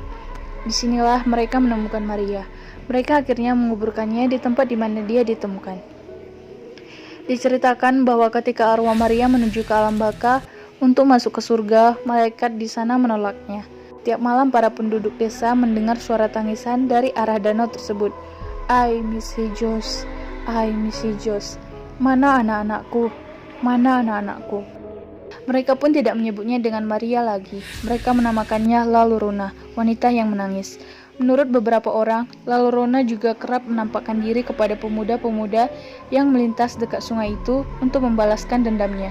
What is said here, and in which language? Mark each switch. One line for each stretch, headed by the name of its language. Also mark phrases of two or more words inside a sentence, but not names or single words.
Indonesian: Disinilah mereka menemukan Maria. Mereka akhirnya menguburkannya di tempat di mana dia ditemukan. Diceritakan bahwa ketika arwah Maria menuju ke alam baka untuk masuk ke surga, malaikat di sana menolaknya. Tiap malam para penduduk desa mendengar suara tangisan dari arah danau tersebut.
Spanish: Ay, mis hijos, ay, mis hijos.
Indonesian: Mana anak-anakku? Mana anak-anakku? Mereka pun tidak menyebutnya dengan Maria lagi. Mereka menamakannya La Llorona, wanita yang menangis. Menurut beberapa orang, La Llorona juga kerap menampakkan diri kepada pemuda-pemuda yang melintas dekat sungai itu untuk membalaskan dendamnya.